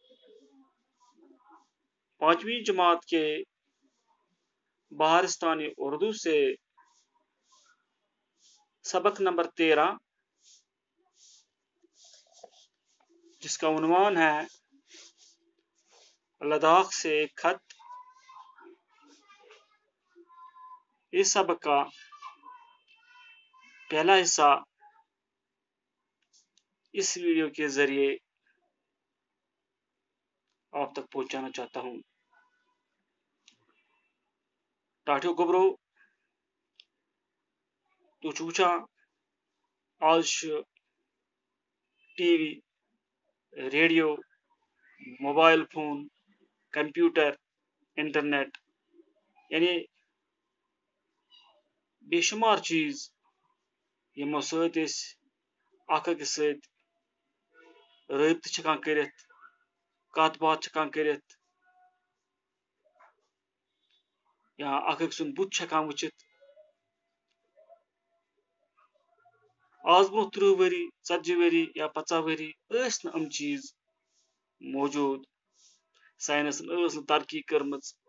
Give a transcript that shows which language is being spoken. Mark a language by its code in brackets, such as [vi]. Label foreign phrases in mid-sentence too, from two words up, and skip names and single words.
[ur] 5ویں جماعت کے بہارستانی اردو سے سبق نمبر 13 جس کا عنوان ہے لداخ سے ایک خط، اس سبق کا پہلا حصہ اس ویڈیو کے ذریعے آپ تک پہنچانا چاہتا ہوں۔ [ks] ٹاٹھو گبرو تو چوچا آج ٹی وی، ریڈیو، موبائل فون، کمپیوٹر، انٹرنیٹ یعنی بے شمار چیز یمو سۭتۍ أسۍ اکھ أکِس سۭتۍ رٲبطہٕ چھِ ہٮ۪کان کٔرِتھ، کتھ باتھ چھِ ہٮ۪کان کٔرِتھ، یا اکھ أکۍ سُنٛد بُتھ چھِ ہٮ۪کان وٕچھِتھ۔ آز برونٛہہ 30 ؤری، 40 ؤری یا 50 ؤری ٲسۍ نہٕ یِم چیٖز موجوٗد، ساینسن ٲس نہٕ ترقی کٔرمٕژ۔